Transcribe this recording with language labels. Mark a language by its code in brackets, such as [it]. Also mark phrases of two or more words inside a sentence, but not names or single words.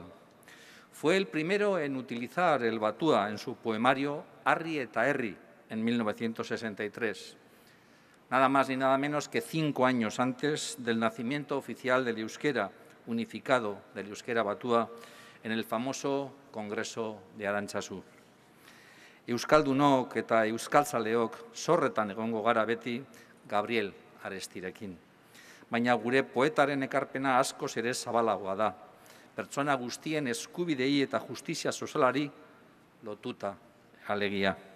[es] Fue el primero en utilizar el batúa en su poemario Arri eta Herri en 1963, nada más ni nada menos que 5 años antes del nacimiento oficial del euskera unificado, del euskera batúa, en el famoso Congreso de Arantzazu. [eu] Euskaldunok eta euskaltzaleok zorretan egongo gara beti Gabriel Arestirekin. Baina gure poetaren ekarpena askoz ere zabalagoa da. Pertsona guztien eskubidei eta justizia sozialari lotuta alegia.